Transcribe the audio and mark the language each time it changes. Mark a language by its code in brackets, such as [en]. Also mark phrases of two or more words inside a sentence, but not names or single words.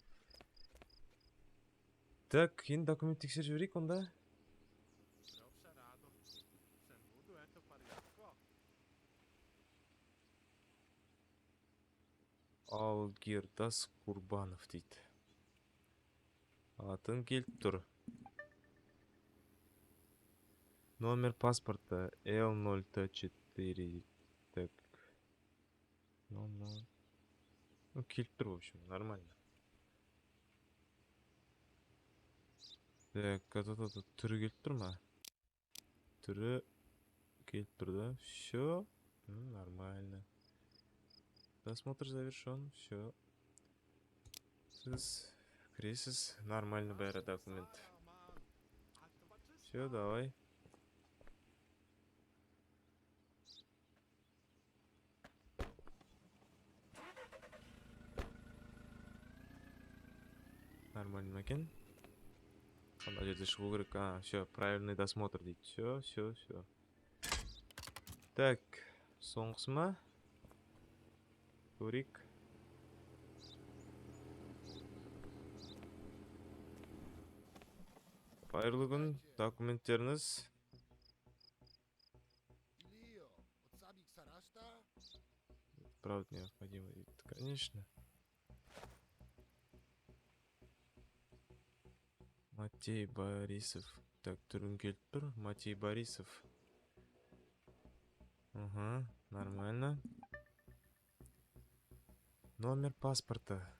[kk] Так, енді документ тексеріп жіберейік онда. Алгирдас Курбанов дейді. Атын келіп тұр. [ru] Номер паспорта L0T4. Так. Ну, [kk] келіп тұр, [ru] в общем, нормально. Так, [kk] түрі келіп тұр ма? Түрі келіп тұр, да? [ru] Все. Нормально. Досмотр завершен. Все. [kk] Сіз кіресіз. Нормально бәрі документ. [ru] Все, давай. Нормально екен. [kk] Қандай жерде шығу керек? [ru] Все, правильный досмотр [kk] дейді. [ru] Все. Так, [kk] соңғысы ма? Көрейік. Қайырлы күн, документтеріңіз. [ru] Правда необходимо дейді, конечно. Матей Борисов. [kk] Так, түрін келіп тұр. Матей Борисов. Нормально. [ru] Номер паспорта.